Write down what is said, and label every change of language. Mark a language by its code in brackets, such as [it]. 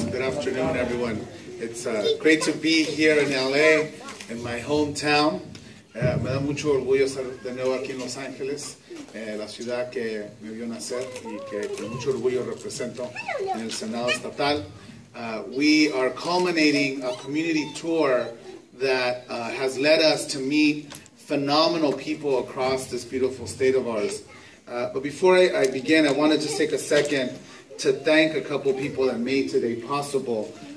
[en] Good afternoon, everyone. It's great to be here in LA, in my hometown. [es] Me da mucho orgullo estar de nuevo aquí en Los Ángeles, la ciudad que me vio nacer y que con mucho orgullo represento en el Senado Estatal. [en] We are culminating a community tour that has led us to meet phenomenal people across this beautiful state of ours. But before I begin, I want to just take a second to thank a couple people that made today possible.